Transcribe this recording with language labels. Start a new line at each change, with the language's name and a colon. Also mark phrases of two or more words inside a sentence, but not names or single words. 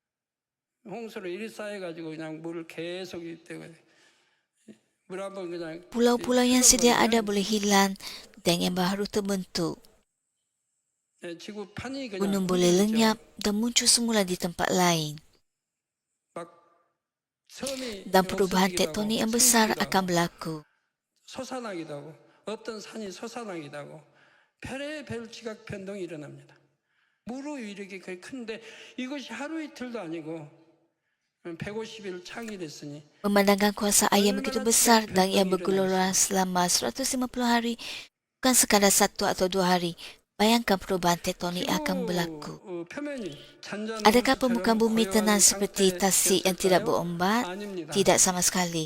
Malay: Pulau-pulau yang sedia ada boleh hilang dan yang baru terbentuk. Gunung boleh lenyap dan muncul semula di tempat lain. Dan perubahan tektonik yang besar akan berlaku.
Korean: 어떤 산이 솟아나기도 하고 별의별 지각 변동이 일어납니다. 무르 위력이 거의 큰데 이것이 하루 이틀도 아니고 150일 창일했으니
Malay: memandangkan kuasa air begitu besar dan ia bergelora selama 150 hari, bukan sekadar 1 atau 2 hari. Bayangkan perubahan tektonik akan berlaku. Adakah permukaan bumi tenang seperti tasik yang tidak berombak? Tidak sama sekali.